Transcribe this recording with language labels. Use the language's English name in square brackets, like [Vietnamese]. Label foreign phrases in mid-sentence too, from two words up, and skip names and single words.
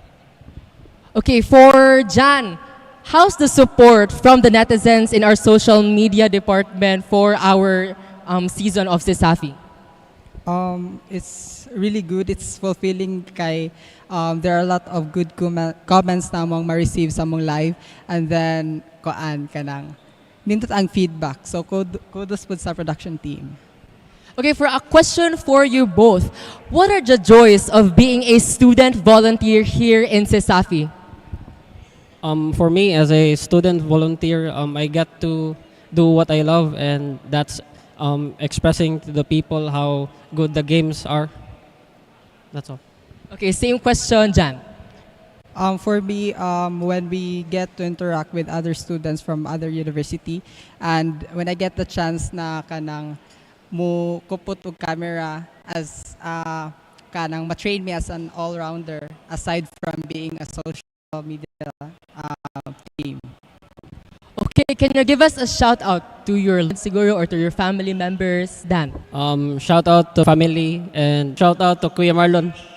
[English] Okay, for Jan, how's the support from the netizens in our social media department for our season of CISAFI? It's really good. It's fulfilling kay there are a lot of good comments [Cebuano] na mong ma-receive sa mong live, [English] and then [Cebuano] koan kanang nindot ang feedback. [English] So kudos [Cebuano] po sa [English] production team. Okay, for a question for you both, what are the joys of being a student volunteer here in CISAFI? For me, as a student volunteer, I get to do what I love, and that's expressing to the people how good the games are. That's all. Okay, same question, Jan. For me, when we get to interact with other students from other university, and when I get the chance [Cebuano] na kanang mo kupot og camera as kanang ma-train me [English] as an all-rounder aside from being a social media team. Okay, can you give us a shout out to your siguro or to your family members, Dan? Shout out to family and shout out to Kuya Marlon.